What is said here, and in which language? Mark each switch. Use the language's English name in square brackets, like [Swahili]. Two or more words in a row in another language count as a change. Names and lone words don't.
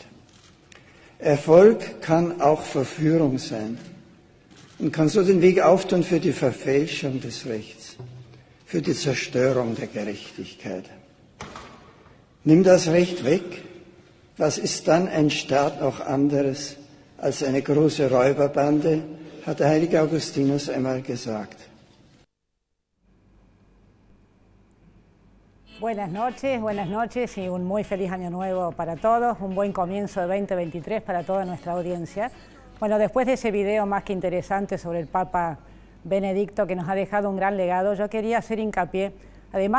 [German] Erfolg kann auch Verführung sein und kann so den Weg auftun für die Verfälschung des Rechts, für die Zerstörung der Gerechtigkeit. Nimm das Recht weg, was ist dann ein Staat noch anderes als eine große Räuberbande, hat der heilige Augustinus einmal gesagt. [Spanish] Buenas noches y un muy feliz año nuevo para todos, un buen comienzo de 2023 para toda nuestra audiencia. Bueno, después de ese video más que interesante sobre el Papa Benedicto, que nos ha dejado un gran legado, yo quería hacer hincapié, además